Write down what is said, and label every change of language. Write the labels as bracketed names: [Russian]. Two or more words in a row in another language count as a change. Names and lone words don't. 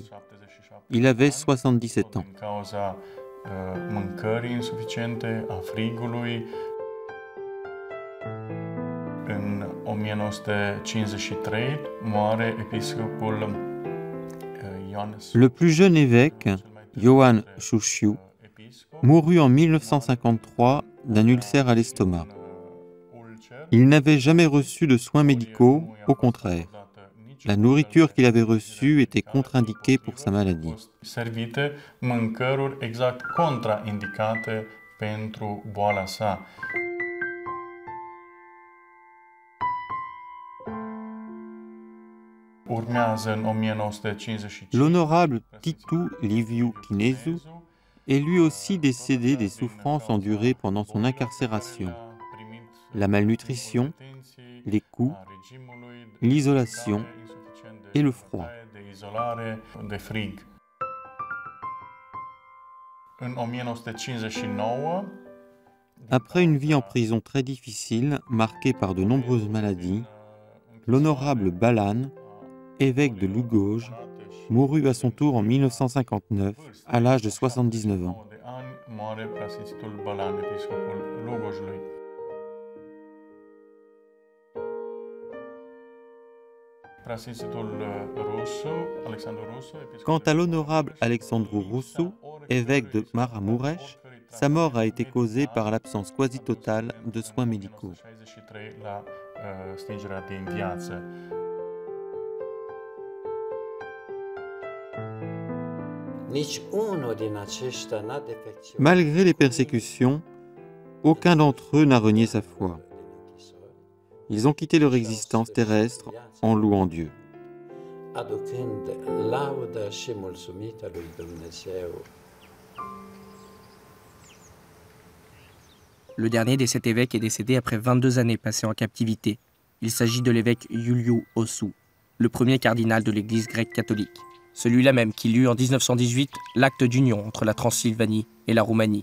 [French] Il avait 77 ans. [Romanian] În 1953 moare episcopul Ioan [French] Le plus jeune évêque, Ioan Șușiu, mourut en 1953 d'un ulcère à l'estomac. Il n'avait jamais reçu de soins médicaux, au contraire. La nourriture qu'il avait reçue était contre-indiquée pour sa maladie. [Romanian] Servite mâncăruri exact contraindicate pentru boala sa. Urmează în 1955. [French] L'honorable Titu Liviu Chinezu est lui aussi décédé des souffrances endurées pendant son incarcération. La malnutrition, les coups, l'isolation et le froid. [Romanian] În 1959, [French] Après une vie en prison très difficile, marquée par de nombreuses maladies, l'honorable Balan, évêque de Lugoj, mourut à son tour en 1959, à l'âge de 79 ans. [Romanian] de ani, moare preasfințitul Balan, episcopul Lugojului. Preasfințitul Rusu, Alexandru Rusu, [French] Quant à l'honorable Alexandru Rusu, évêque de Maramureș, sa mort a été causée par l'absence quasi totale de soins médicaux. [Romanian] 1963 la stingerea din viață. [French] Malgré les persécutions, aucun d'entre eux n'a renié sa foi. Ils ont quitté leur existence terrestre en louant Dieu. [Romanian] aducând laudă și mulțumită lui Dumnezeu. [French] Le dernier des 7 évêques est décédé après 22 années passées en captivité. Il s'agit de l'évêque Iuliu Osu, le premier cardinal de l'Église grecque catholique. Celui-là même qui lut en 1918 l'acte d'union entre la Transylvanie et la Roumanie.